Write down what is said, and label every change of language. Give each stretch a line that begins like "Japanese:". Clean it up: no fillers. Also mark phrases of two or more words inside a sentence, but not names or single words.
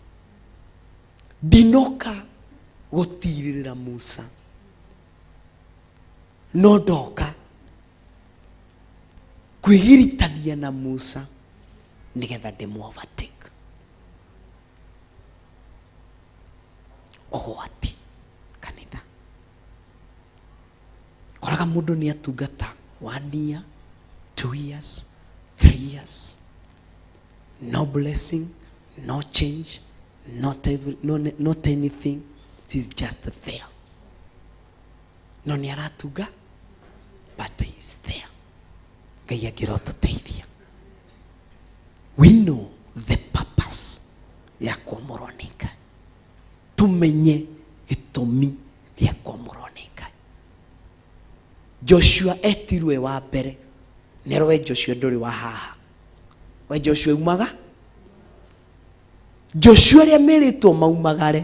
Kikuyu: Ndinoka gũtirĩrĩra Musa, no ndoka kwĩgiritania na Musa nĩgetha ndĩmũ-overtake. Ũgwati kanitha. Koraga mũndũ nĩ atungata
English: 1 year, 2 years, 3 years. No blessing, no change, not anything. He's just there.
Kikuyu: no nĩ aratunga,
English: but he is there.
Kikuyu: Ngai angĩrotũteithia.
English: We know the purpose
Kikuyu: ya kuamũrwo nĩ Ngai. Tumenye gĩtũmi gĩa kuamũrwo nĩ Ngai. Joshua etirwe wa mbere. Nero we Joshua ndũrĩ wa haha. We Joshua umaga. Joshua rĩa merĩtwo maumagare.